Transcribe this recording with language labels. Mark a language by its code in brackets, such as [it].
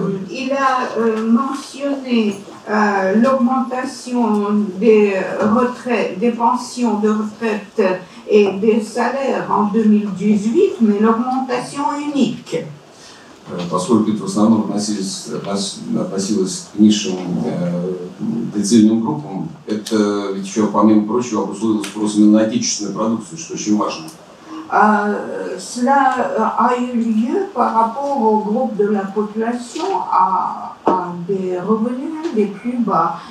[fr] Il a mentionné l'augmentation des retraites, des pensions de retraite et des salaires en 2018, mais l'augmentation unique. [ru] Поскольку это в основном относилось к низшим децильным группам, это ведь еще, помимо прочего, обусловило спросом на отечественную продукцию, что очень важно. [fr] Cela a eu lieu par rapport au groupe de la population à des revenus les plus bas.